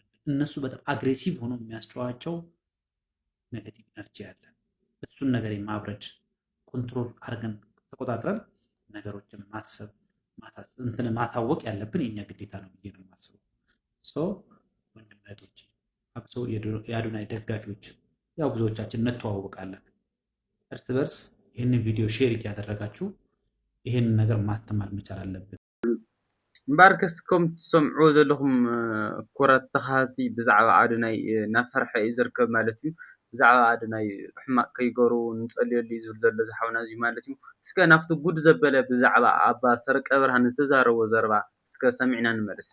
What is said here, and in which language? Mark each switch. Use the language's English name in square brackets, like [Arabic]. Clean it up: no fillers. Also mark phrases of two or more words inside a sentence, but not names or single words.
[Amharic] እነሱ በጣም አግሬሲቭ ሆኖ የሚያስጨዋቸው [English] negative energy [Amharic] አለ። እሱን ነገር ማብረድ ኮንትሮል አድርገን ተቆጣጥረን ነገሮችን ማሰብ ማታወቅ ያለብን የኛ ግዴታ ነው ብዬ ነው የማስበው። ወንድም እህቶች፣ አብሶ የአዶናይ ደጋፊዎች ያው ብዙዎቻችን እንተዋወቃለን። እርስ በርስ ይህንን ቪዲዮ ሼር እያደረጋችሁ ይህንን ነገር ማስተማር መቻል አለብን። [Tigrinya] እምበር ከስኩም ትሰምዑ ዘለኹም ኩራት ተኻቲ ብዛዕባ አዶናይ ናፈርሐ እዩ ዝርከብ ማለት እዩ። ብዛዕባ አዶናይ ሕማቅ ከይገሩ ንጸልየሉ ዝብል ዘሎ ዝሓውና እዚ ማለት እዩ። እስከ ናፍቲ ጉድ ዘበለ ብዛዕባ አባ ሰረቀ ብርሃን ዝተዛረቦ ዘረባ እስከ ሰሚዕና ንመለስ።